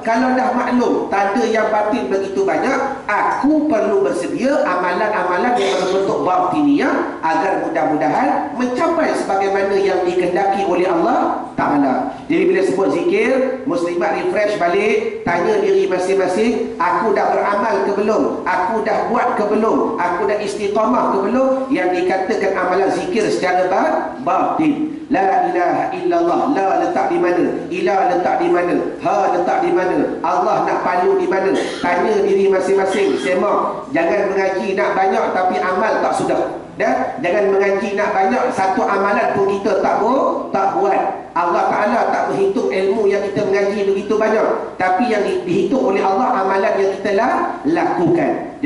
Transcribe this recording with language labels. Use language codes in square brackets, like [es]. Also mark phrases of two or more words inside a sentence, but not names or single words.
[ms] Kalau dah maklum tanda yang batin begitu banyak, aku perlu bersedia amalan-amalan yang berbentuk batiniyah agar mudah-mudahan mencapai sebagaimana yang dikehendaki oleh Allah Ta'ala. Jadi bila sebut zikir, muslimat refresh balik, tanya diri masing-masing, aku dah beramal ke belum? Aku dah buat ke belum? Aku dah istiqamah ke belum? Yang dikatakan amalan zikir secara batin. [ar] لا إله إلا الله, [ms] la letak di mana? Ilah letak di mana? Ha letak di mana? Allah nak palu di mana? Tanya diri masing-masing, semak. Jangan mengaji nak banyak tapi amal tak sudah. Dan jangan mengaji nak banyak, satu amalan pun kita tak buat. Allah Ta'ala tak menghitung ilmu yang kita mengaji begitu banyak, tapi yang dihitung oleh Allah amalan yang kita lakukan.